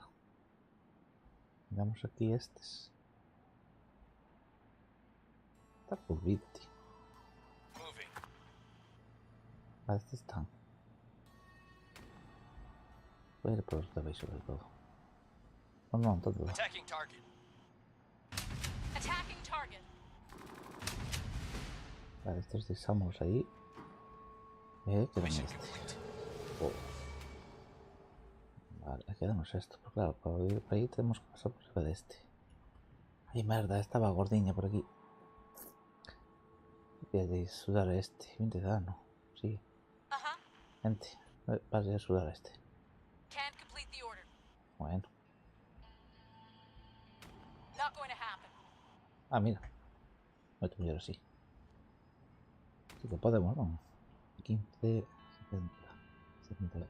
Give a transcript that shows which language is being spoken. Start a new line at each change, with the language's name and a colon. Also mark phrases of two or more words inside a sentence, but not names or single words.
Galician: Miramos aquí estes. Está curvito, tío. Ah, estes están.
Spanish: Voy a ir por los de abaixo sobre todo. No, todo.
English: Attacking target. Attacking target.
Galician: Vale, estos deixamos aí. Quedan este. Oh.
Spanish: Vale, quedamos esto. Pero claro, para ir para aí tenemos que pasar
Galician: por riba deste. Ai, merda, estaba gordiña por aquí.
Spanish: Voy a sudar a este.
Galician: 20 de dano. Sí.
Spanish: Gente, vas a sudar a este.
English: Can't complete the order.
Spanish: Bueno.
English: Not going to happen.
Spanish: Ah, mira. Voy a mirar así. Sí que podemos, ¿no? 15, 70, 78.